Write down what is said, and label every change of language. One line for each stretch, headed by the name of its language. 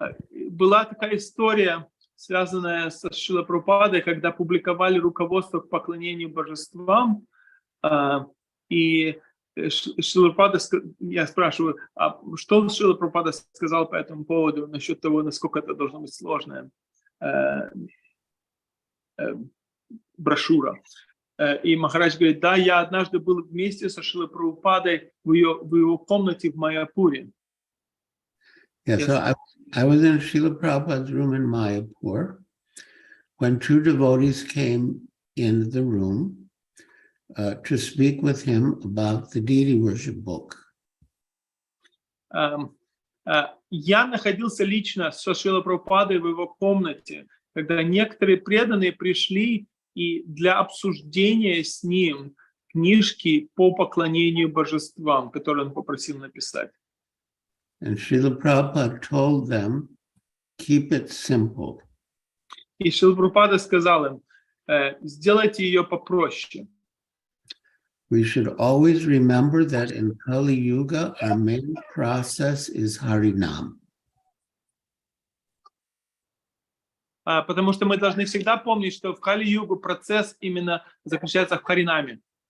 Russian: Была такая история, связанная со Шрилой Прабхупадой, когда публиковали руководство к поклонению божествам, и Шрила Прабхупада, я спрашиваю, а что Шрила Прабхупада сказал по этому поводу, насчет того, насколько это должно быть сложная брошюра. И Махарадж говорит, да, я однажды был вместе со Шрилой Прабхупадой в его комнате в Майяпуре.
English: Yeah, so I was in Srila Prabhupada's room in Mayapur when two devotees came in the room to speak with him about the deity worship book.
Russian: Я находился лично со Шрилой Прабхупадой в его комнате, когда некоторые преданные пришли и для обсуждения с ним книжки по поклонению божествам, которые он попросил написать.
English: And Srila Prabhupada told them, keep it simple.
Russian: И Шрила Прабхупада сказал им, сделайте ее попроще.
English: We should always remember that in Kali Yuga, our main process is Harinam.
Russian: Потому что мы должны всегда помнить, что в Кали-югу процесс именно заключается в Харинаме.